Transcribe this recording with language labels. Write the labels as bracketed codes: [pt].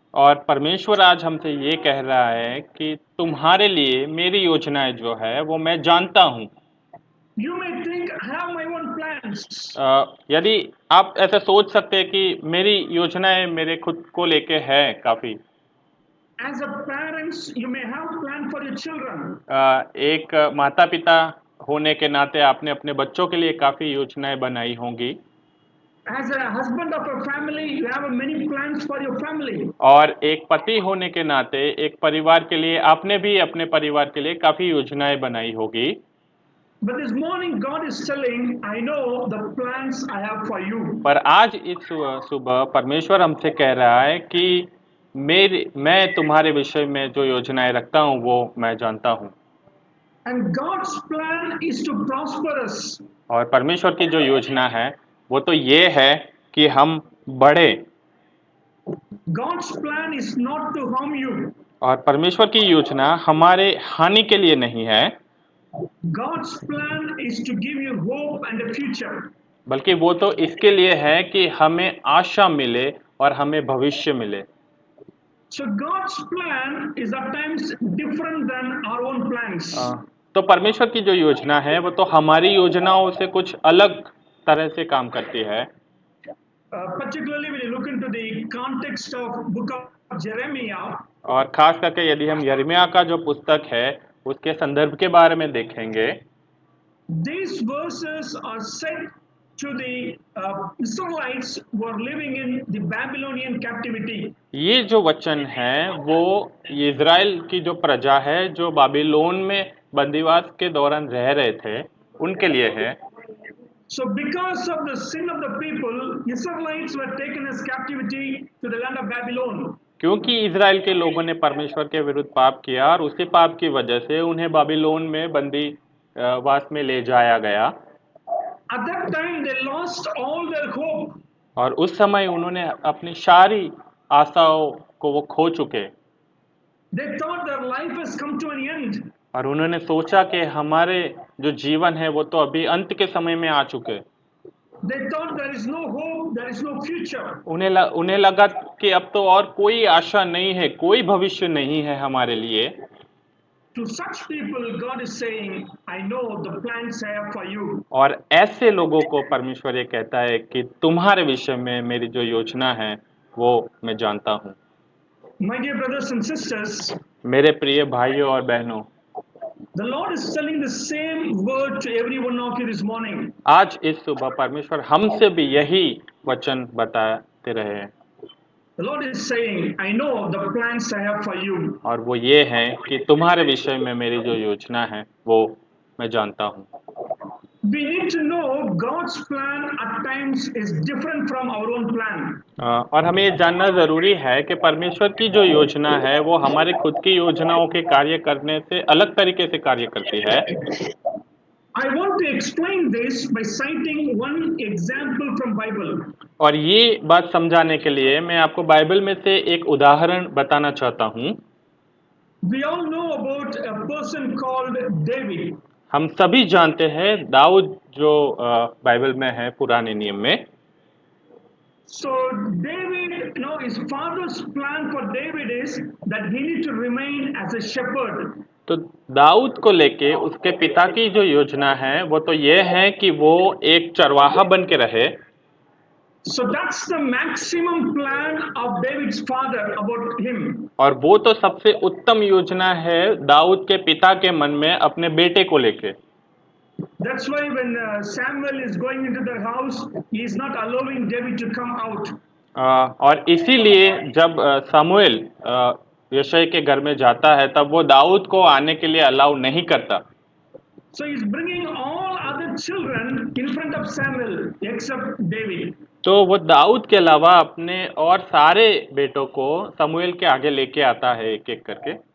[hi] और परमेश्वर आज हमसे ये कह रहा है कि तुम्हारे लिए मेरी योजनाएं जो है वो मैं जानता हूँ। [en] You may think, I have my own plans. [hi] यदि आप ऐसा सोच सकते हैं कि मेरी योजनाएं मेरे खुद को लेके है काफी। [en] As a parents, you may have plan for your children. [hi] एक माता पिता होने के नाते आपने अपने बच्चों के लिए काफी योजनाएं बनाई होंगी। [en] As a husband of a family, you have many plans for your family. [hi] और एक पति होने के नाते एक परिवार के लिए आपने भी अपने परिवार के लिए काफी योजनाएं बनाई होगी। [en] But this morning, God is telling, I know the plans I have for you. [hi] पर आज इस सुबह परमेश्वर हमसे कह रहा है कि मैं तुम्हारे विषय में जो योजनाएं रखता हूँ वो मैं जानता हूँ। [en] And God's plan is to prosper us. [hi] और परमेश्वर की जो योजना है वो तो ये है कि हम बढ़े। [en] God's plan is not to harm you. [hi] और परमेश्वर की योजना हमारे हानि के लिए नहीं है, [en] God's plan is to give you hope and a future. [hi] बल्कि वो तो इसके लिए है कि हमें आशा मिले और हमें भविष्य मिले। [en] So God's plan is at times different than our own plans. [hi] तो परमेश्वर की जो योजना है वो तो हमारी योजनाओं से कुछ अलग तरह से काम करती है। [en] Particularly when you look into the context of book of Jeremiah, [hi] और खास करके यदि हम यिर्मयाह का जो पुस्तक है उसके संदर्भ के बारे में देखेंगे, [en] these verses are said to the Israelites who are living in the Babylonian captivity. [hi] ये जो वचन है वो इज़राइल की जो प्रजा है जो बाबिलोन में बंदीवास के दौरान रह रहे थे उनके लिए है। [en] So because of the sin of the people, Israelites were taken as captivity to the land of Babylon. [hi] क्योंकि इज़राइल के लोगों ने परमेश्वर के विरुद्ध पाप किया और उसी पाप की वजह से उन्हें बाबिलोन में बंदी वास में ले जाया गया। [en] At that time, they lost all their hope. [hi] और उस समय उन्होंने अपनी सारी आशाओं को वो खो चुके। [en] They thought their life has come to an end. [hi] और उन्होंने सोचा कि हमारे जो जीवन है वो तो अभी अंत के समय में आ चुके। [en] They thought there is no hope, there is no future. [hi] उन्हें लगा कि अब तो और कोई आशा नहीं है, कोई भविष्य नहीं है हमारे लिए। [en] To such people, God is saying, I know the plans I have for you. [hi] और ऐसे लोगों को परमेश्वर ये कहता है कि तुम्हारे विषय में मेरी जो योजना है वो मैं जानता हूँ। [en] My dear brothers and sisters, [hi] मेरे प्रिय भाइयों और बहनों, [en] the Lord is telling the same word to every one of you this morning. [hi] आज इस सुबह परमेश्वर हमसे भी यही वचन बताते रहे हैं। [en] The Lord is saying, I know the plans I have for you. [hi] और वो ये है कि तुम्हारे विषय में मेरी जो योजना है वो मैं जानता हूँ। [en] We need to know God's plan at times is different from our own plan. [hi] और हमें ये जानना ज़रूरी है कि परमेश्वर की जो योजना है वो हमारे खुद की योजनाओं के कार्य करने से अलग तरीके से कार्य करती है। [en] I want to explain this by citing one example from Bible. [hi] और ये बात समझाने के लिए मैं आपको बाइबल में से एक उदाहरण बताना चाहता हूँ। [en] We all know about a person called David. [hi] हम सभी जानते हैं दाऊद जो बाइबल में है पुराने नियम में। [en] So David, his father's plan for David is that he need to remain as a shepherd. [hi] तो दाऊद को लेके उसके पिता की जो योजना है वो तो ये है कि वो एक चरवाहा बन के रहे। [en] So that's the maximum plan of David's father about him. [hi] और वो तो सबसे उत्तम योजना है दाऊद के पिता के मन में अपने बेटे को लेके। [en] That's why when Samuel is going into the house, he is not allowing David to come out. [hi] और इसीलिए जब सामुएल यशायाह के घर में जाता है तब वो दाऊद को आने के लिए अलाउ नहीं करता। [en] So he's bringing all other children in front of Samuel except David. [hi] तो वो दाऊद के अलावा अपने और सारे बेटों को सामुएल के आगे लेके आता है एक एक करके।